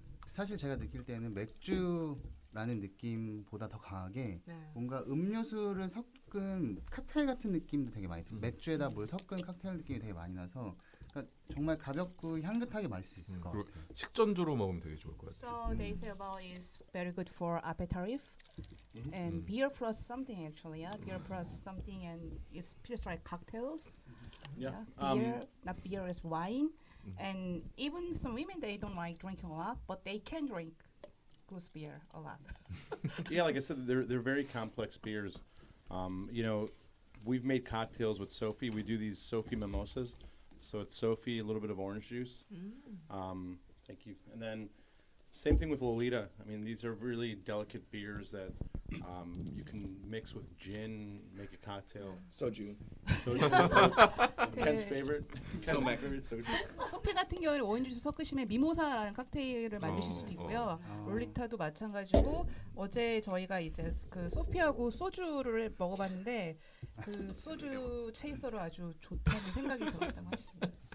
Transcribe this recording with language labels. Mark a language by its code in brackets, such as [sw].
[ko] 사실 제가 느낄 때는 맥주라는 느낌보다 더 강하게 뭔가 음료수를 섞은 칵테일 같은 느낌도 되게 많이 들어요. 맥주에다 뭘 섞은 칵테일 느낌이 되게 많이 나서 그러니까 정말 가볍고 향긋하게 마실 수 있을 것 같아요. 식전주로 먹으면 되게 좋을 것 같아요. [en] So they say about is very good for aperitif and beer plus something actually. Beer plus something and it feels like cocktails. Yeah. Beer, not beer is wine. And even some women, they don't like drinking a lot, but they can drink goose beer a lot. Yeah, like I said, they're very complex beers. You know, we've made cocktails with Sophie. We do these Sophie mimosas. So it's Sophie, a little bit of orange juice. Thank you. And then Same thing with Lolita. I mean, these are really delicate beers that you can mix with gin, make a cocktail. Soju. Ken's favorite. So Ken's favorite soju. [ko] 소피 같은 경우는 오렌지 좀 섞으시면 미모사라는 칵테일을 만드실 수도 있고요. 롤리타도 마찬가지고 어제 저희가 이제 그 소피하고 소주를 먹어봤는데 그 소주 체이서로 아주 좋다는 생각이 들었다고 하십니다.